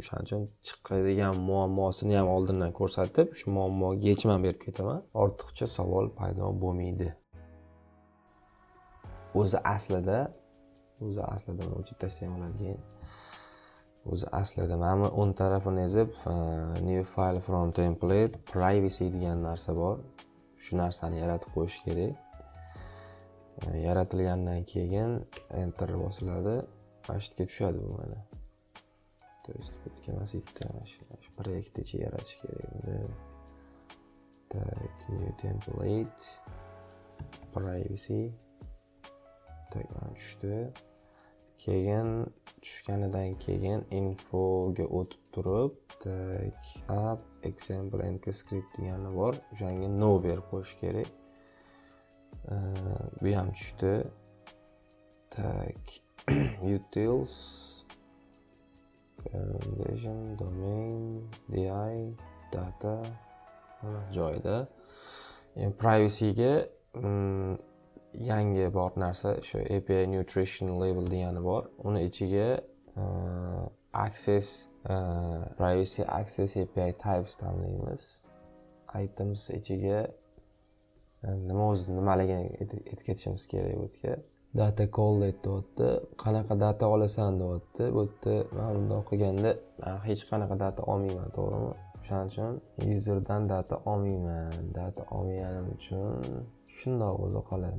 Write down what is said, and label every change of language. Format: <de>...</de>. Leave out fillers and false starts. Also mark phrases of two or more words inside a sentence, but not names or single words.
<uz>Shuning uchun chiqadigan muammosini ham oldindan ko'rsatib, shu muammoga yechim berib ketaman. Ortiqcha savol paydo bo'lmaydi. O'zi aslida men o'chib tashlay oladigan. O'zi aslida mana 10 tarafini ezib,</uz> <en>new file from template, privacy</en> <uz>degan narsa bor. Shu narsani yaratib qo'yish kerak. Yaratilgandan keyin enter bosiladi. Pastga tushadi bu mana.</uz> <ru>то есть</ru> <uz>emas bitta proyekt ichi yaratish kerak edi.</uz> <en>Tak, new template, privacy.</en> <uz>Tak, mana tushdi. Keyin tushganidan keyin info ga o'tib turib, tak,</uz> <en>app example and script</en> <uz>degani bor. O'shanga no berib qo'yish kerak. Bu ham tushdi. Tak, utils,</uz> <en>foundation, domain, DI, data joyda.</en> <uz>Privacy ga yangi bor narsa shu</uz> <en>API nutrition label</en> <uz>degani bor. Uni ichiga</uz> <en>access privacy access API types tanlaymiz.</en> <uz>Items ichiga nimaligini aytib ketishimiz kerak bu yerga.</uz> <en>Data call deyapti.</en> <uz>Qanaqa data olasan deyapti. Bu yerda men bundoq qilganda hech qanaqa data olmayman, to'g'rimi? Shuning uchun userdan data olmayman. Data olmaganim uchun shundoq bo'lib qoladi.</uz>